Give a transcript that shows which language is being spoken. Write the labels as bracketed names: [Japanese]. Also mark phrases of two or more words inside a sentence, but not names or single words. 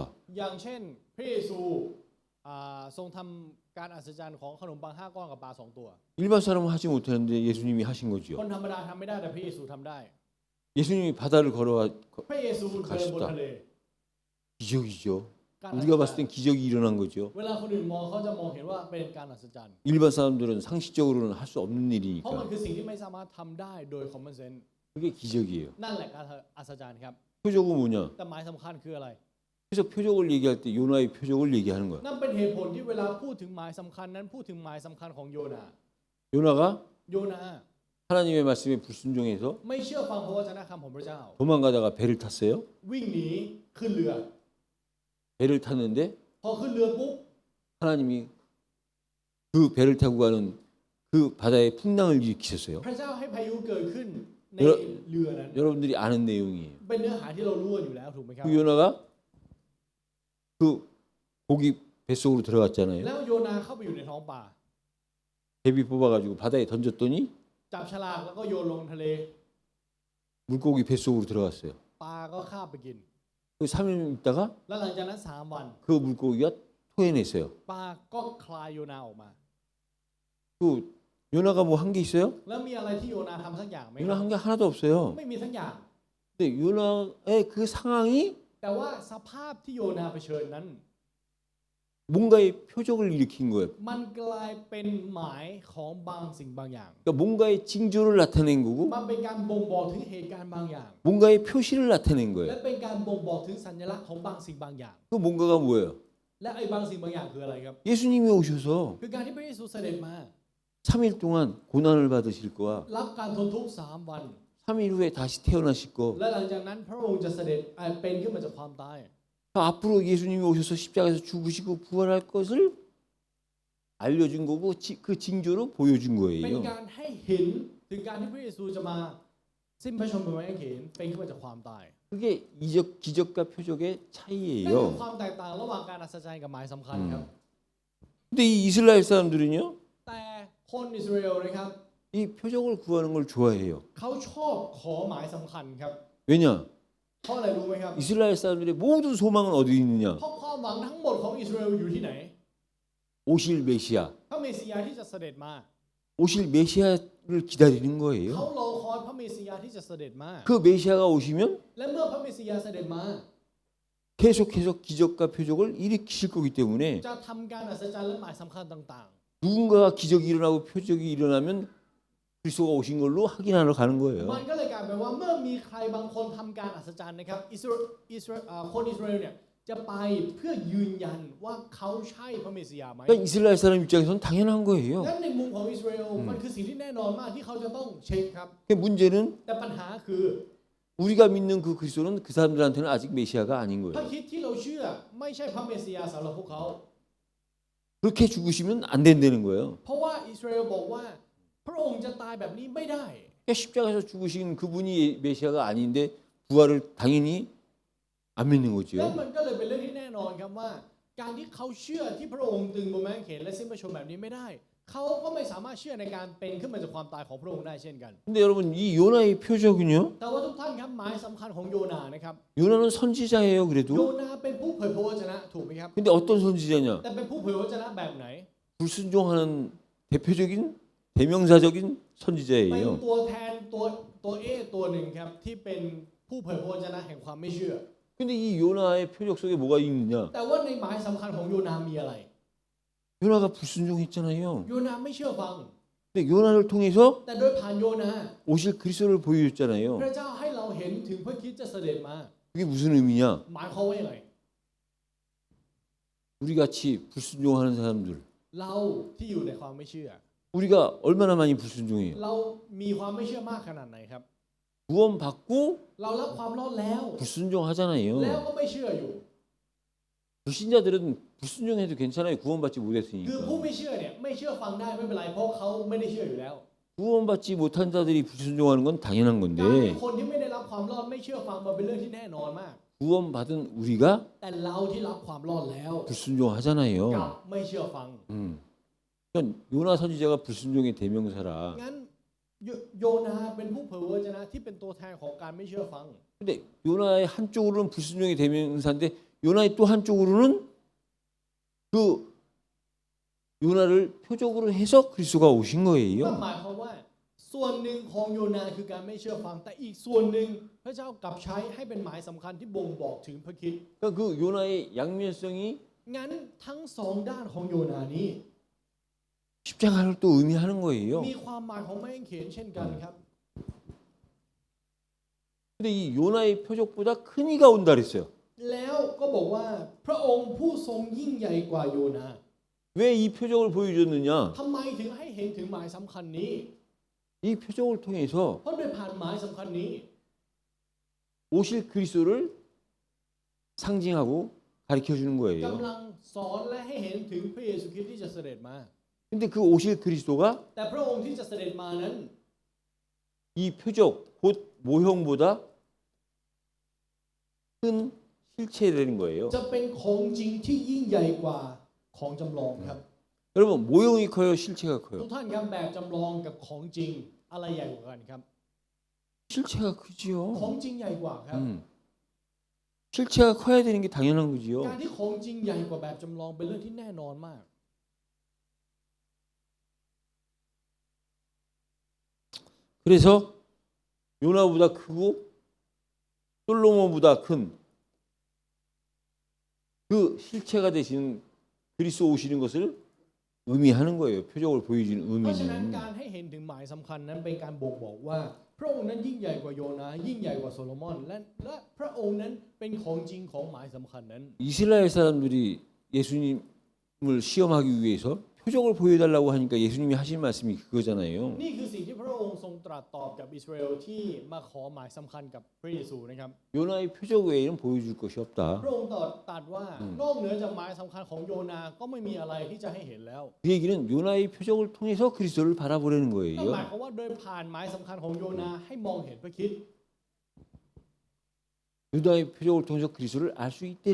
[Thai] อย่างเช่นพระเยซูทรงทำการอัศจรรย์ของขนมปัง5 ก้อนกับปลา2 ตัว [Korean] 일반 사람은 하지 못하는데 예수님이 하신 [Thai] ค [Korean] 거지요. [Thai] นธรรมดาทำไม่ได้แต่พระเยซูทำได้ [Korean] 예수님이 바다를 걸어와 [Thai] พระเยซูเดินบนทะเล [Korean] 기적이죠. [Thai] การอัศ [Korean] 우리가 [Thai] จร [Korean] 봤을 [Thai] ร [Korean] 땐 [Thai] ย์ [Korean] 기적이 일어난 거죠. [Thai] เวลาคนอื่นมองเขาจะมองเห็นว่าเป็นการอัศจรรย์ [Korean] 일반 사람들은 상식적으로는 할 수 없는 [Thai] เพราะมัน [Korean] 일이니까 [Thai] คือสิ่งที่ไม่สามารถทำได้โดย [English] common sense [Korean] 그게 기적이에요. [Thai] นั่นแหละการอัศจรรย์ครับ [Korean] 표적은 뭐냐? [Thai] แต่หมายสำคัญคืออะไร [Korean] 그래서 표적을 얘기할 때 요나의 표적을 얘기하는 거야. [Thai] นั่นเป็นเหตุผลที่เวลาพูดถึงหมายสำคัญนั้นพูดถึงหมายสำคัญของโยนา [Korean] 요나가 [Thai] โยนา [Korean] 하나님의 말씀에 불순종해서 [Thai] ไม่เชื่อฟังพระวจนะคำของพระเจ้า [Korean] 도망가다가 배를 탔어요. [Thai] วิ่งหนีขึ้นเรือ [Korean] 배를 탔는데 [Thai] พอขึ้นเรือปุ๊บ [Korean] 하나님이 그 배를 타고 가는 그 바다에 풍랑을 일으키셨어요. [Thai] พระเจ้าให้พายุเกิดขึ้นใน เยอะ เรือนั้น [Korean] 여러분들이 아는 내용이에요. [Thai] เป็นเนื้อหาที่เรารู้กันอยู่แล้วถูกไหมครับ [Korean] 그 요나가 그 고기 뱃속으로 들어갔잖아요. [Thai] แล้วโยนาเข้าไปอยู่ในท้องป่า [Korean] 제비 뽑아가지고 바다에 던졌더니 [Thai] จับฉลากแล้วก็โยนลงทะเล [Korean] 물고기 뱃속으로 들어갔어요. [Thai] ปลาก็คาบไปกิน [Korean] 그 3일 있다가 [Thai] แล้วหลังจากนั้น3 วัน [Korean] 그 물고기가 토해냈어요. [Thai] ปลาก็คลายโยนาออกมา [Korean] 그 요나가 뭐 한 게 있어요? [Thai] แล้วมีอะไรที่โยนาทำสักอย่างไหม [Korean] 요나 한 게 하나도 없어요. [Thai] ไม่มีสักอย่าง [Korean] 근데 요나의 그 상황이 [Thai] แต่ว่าสภาพที่โยนาเผชิญนั้น [Korean] 뭔가의 표적을 일으킨 거예요. [Thai] มันกลายเป็นหมายของบางสิ่งบางอย่าง [Korean] 그러니까 뭔가의 징조를 나타낸 거고 [Thai] มันเป็นการบ่งบอกถึงเหตุการณ์บางอย่าง [Korean] 뭔가의 표시를 나타낸 [Thai] และ [Korean] 거예요. [Thai] เป็นการบ่งบอกถึงสัญลักษณ์ของบางสิ่งบางอย่าง [Korean] 그 뭔가가 뭐예요? [Thai] และไอ้บางสิ่งบางอย่างคืออะไรครับ [Korean] 예수님이 오셔서 [Thai] คือการที่พระเยซูเสด็จมา [Korean] 3일 동안 고난을 받으실 거와 [Thai] รับการทนทุกข์3 วัน [Korean] 3일 후에 다시 태어나실 거. [Thai] และหลังจากนั้นพระองค์จะเสด็จเป็นขึ้นมาจากความตาย [Korean] 앞으로 예수님이 오셔서 십자가에서 죽으시고 부활할 것을 알려준 거고 그 징조로 보여준 [Thai] เป็น [Korean] 거예요. [Thai] การให้เห็นถึงการที่พระเยซูจะมาสิ้นพระชนม์บนไม้กางเขนเป็นขึ้นมาจากความตาย [Korean] 그게 이적 기적과 표적의 [Thai] นั่นคือ [Korean] 차이예요. [Thai] ความแตกต่างระหว่างการอัศจรรย์กับหมายสำคัญครับ [Korean] 근데 이 이스라엘 사람들은요, [Thai] แต่คนอิสราเอลนะครับ [Korean] 이 표적을 구하는 걸 좋아해요. [Thai] เขาชอบขอหมายสำคัญครับ [Korean] 왜냐? [Thai] เพราะอะไรรู้ไหมครับ [Korean] 이스라엘 사람들의 모든 소망은 어디 있느냐? [Thai] เพราะความหวังทั้งหมดของอิสราเอลอยู่ที่ไหน [Korean] 오실 메시아. [Thai] พระเมสสิยาที่จะเสด็จมา [Korean] 오실 메시아를 기다리는 [Thai] เขา [Korean] 거예요. [Thai] รอคอยพระเมสสิยาที่จะเสด็จมา [Korean] 그 메시아가 오시면 [Thai] และเมื่อพระเมสสิยาเสด็จมา [Korean] 계속해서 기적과 표적을 일으키실 거기 때문에 [Thai] จะทำการอัศจรรย์และหมายสำคัญต่าง [Korean] 누군가가 기적이 일어나고 표적이 일어나면 그리스도가 오신 걸로 확인하러 가는 [Thai] ๆ [Korean] 거예요. [Thai] มันก็เลยกลายเป็นว่าเมื่อมีใครบางคนทำการอัศจรรย์นะครับคนอิสราเอลเนี่ยจะไปเพื่อยืนยันว่าเขาใช่พระเมสสิยาไหม [Korean] 그러니까 이스라엘 사람 입장에서는 당연한 거예요. [Thai] งั้นในมุมของอิสราเอลมันคือสิ่งที่แน่นอนมากที่เขาจะต้องเช็คครับ [Korean] 그 문제는 [Thai] แต่ปัญหาคือ [Korean] 우리가 믿는 그 그리스도는 그 사람들한테는 아직 메시아가 아닌 [Thai] พระ [Korean] 거예요. [Thai] คริสต์ที่เราเชื่อไม่ใช่พระเมสสิยาสำหรับพวกเขา [Korean] 그렇게 죽으시면 안 된다는 거예요. [Thai] เพราะว่าอิสราเอลบอกว่าพระองค์จะตายแบบนี้ไม่ได้ [Korean] 그러니까 십자가에서 죽으신 그분이 메시아가 아닌데 부활을 당연히 안 믿는 [Thai] และ [Korean] 거죠. [Thai] มันก็เลยเป็นเรื่องที่แน่นอนครับว่า การที่เขาเชื่อที่พระองค์ตึงบนไม้กางเขนและสิ้นพระชนม์แบบนี้ไม่ได้ เขาก็ไม่สามารถเชื่อในการเป็นขึ้นมาจากความตายของพระองค์ได้เช่นกัน [Korean] 근데 여러분 이 요나의 표적은요. [Thai] แต่ว่าทุกท่านครับหมายสำคัญของโยนานะครับ [Korean] 요나는 선지자예요. [Thai] โย [Korean] 그래도. [Thai] นาเป็นผู้เผยพระวจนะถูกไหมครับ [Korean] 근데 어떤 선지자냐? [Thai] แต่เป็นผู้เผยพระวจนะแบบไหน [Korean] 불순종하는 대표적인 대명사적인 [Thai] เป็น [Korean] 선지자예요. [Thai] ตัวแทนตัวเอตัวหนึ่งครับที่เป็นผู้เผยพระวจนะแห่งความไม่เชื่อ [Korean] 근데 이 요나의 표적 속에 뭐가 있느냐? [Thai] แต่ว่าในหมายสำคัญของโยนามีอะไร [Korean] 요나가 불순종했잖아요. [Thai] โยนาไม่เชื่อฟัง [Korean] 근데 요나를 통해서 [Thai] แต่โดยผ่านโยนา [Korean] 오실 그리스도를 [Thai] พ [Korean] 보여줬잖아요. [Thai] ระเจ้าให้เราเห็นถึงพระคริสต์จะเสด็จมา [Korean] 그게 무슨 의미냐? [Thai] หมายความว่าอย่างไร [Korean] 우리 같이 불순종하는 사람들, [Thai] เราที่อยู่ในความไม่เชื่อ [Korean] 우리가 얼마나 많이 불순종해요? [Thai] เรามีความไม่เชื่อมากขนาดไหนครับ [Korean] 구원받고 [Thai] เรารับความรอดแล้ว แล้ว [Korean] 불순종하잖아요. [Thai] ก็ไม่เชื่ออยู่ [Korean] 불신자들은 불순종해도 괜찮아요. 구원받지 [Thai] คือ [Korean] 못했으니까. [Thai] ผู้ไม่เชื่อเนี่ยไม่เชื่อฟังได้ไม่เป็นไรเพราะเขาไม่ได้เชื่ออยู่แล้ว [Korean] 구원받지 못한 자들이 불순종하는 건 당연한 [Thai] การที่ [Korean] 건데 [Thai] คนที่ไม่ได้รับความรอดไม่เชื่อฟังมันเป็นเรื่องที่แน่นอนมาก [Korean] 구원받은 우리가 [Thai] แต่เราที่รับความรอดแล้ว [Korean] 불순종하잖아요. [Thai] กลับไม่เชื่อฟัง [Korean] 그러니까 그러니까 요나 선지자가 불순종의 대명사라. [Thai] งั้นโยนาเป็นผู้เผยพระวจนะที่เป็นตัวแทนของการไม่เชื่อฟัง [Korean] 근데 요나의 한쪽으로는 불순종의 대명사인데 요나의 또 한쪽으로는 그 요나를 표적으로 해서 그리스도가 오신 [Thai] ก็ [Korean] 거예요. [Thai] หมายความว่าส่วนหนึ่งของโยนาคือการไม่เชื่อฟังแต่อีกส่วนหนึ่งพระเจ้ากลับใช้ให้เป็นหมายสำคัญที่บ่งบอกถึงพระคริสต์ [Korean] 그러니까 그 요나의 양면성이 [Thai] งั้นทั้งสองด้านของโยนานี้ [Korean] 십자가를 또 의미하는 거예요. [Thai] มีความหมายของไม้กางเขนเช่นกันครับ [Korean] 근데 이 요나의 표적보다 큰 이가 온다 그랬어요. [Thai] แล้วก็บอกว่าพระองค์ผู้ทรงยิ่งใหญ่กว่าโยนา [Korean] 왜 이 표적을 보여줬느냐? [Thai] ทำไมถึงให้เห็นถึงหมายสำคัญนี้ [Korean] 이 표적을 통해서 [Thai] เพราะโดยผ่านหมายสำคัญนี้ [Korean] 오실 그리스도를 상징하고 가르쳐 주는 거예요. [Thai] กำลังสอนและให้เห็นถึงพระเยซูคริสต์ที่จะเสด็จมา [Korean] 근데 그 오실 그리스도가 [Thai] แต่พระองค์ที่จะเสด็จมานั้น [Korean] 이 표적 곧 모형보다 큰 실체라는 거예요. [Thai] จะเป็นของจริงที่ยิ่งใหญ่กว่าของจำลองครับ [Korean] 여러분 모형이 커요, 실체가 [Thai] ทุ [Korean] 커요. [Thai] กท่านครับแบบจำลองกับของจริงอะไรใหญ่กว่ากันครับ [Korean] 실체가 [Thai] ขอ [Korean] 크지요. [Thai] งจริงใหญ่กว่าครับ [Korean] 실체가 커야 되는 게 당연한 거지요. [Thai] การที่ของจริงใหญ่กว่าแบบจำลองเป็นเรื่องที่แน่นอนมาก [Korean] 그래서 요나보다 크고 솔로몬보다 큰 그 실체가 되신 그리스도 오시는 것을 의미하는 거예요. 표적을 보여주는 [Thai] เพราะฉะนั้น [Korean] 의미는. [Thai] การให้เห็นถึงหมายสำคัญนั้นเป็นการบ่งบอกว่า พระองค์นั้นยิ่งใหญ่กว่าโยนายิ่งใหญ่กว่าโซโลมอนและพระองค์นั้นเป็นของจริงของหมายสำคัญนั้น [Korean] 이스라엘 사람들이 예수님을 시험하기 위해서 표적을 보여달라고 하니까 예수님이 하신 말씀이 그거잖아요. [Thai] นี่คือสิ่งที่พระองค์ทรงตรัสตอบกับอิสราเอลที่มาขอหมายสำคัญกับพระเยซูนะครับ [Korean] 요나의 표적 외에는 보여줄 것이 없다. [Thai] พระองค์ตรัสว่านอกเหนือจากหมายสำคัญของโยนาก็ไม่มีอะไรที่จะให้เห็นแล้ว [Korean] 그 얘기는 요나의 표적을 통해서 그리스도를 바라보려는 [Thai] นั่นห [Korean] 거예요. [Thai] มายความว่าโดยผ่านหมายสำคัญของโยนาให้มองเห็นพระคริสต์ [Korean] 요나의 표적을 통해서 그리스도를 알 수 있다는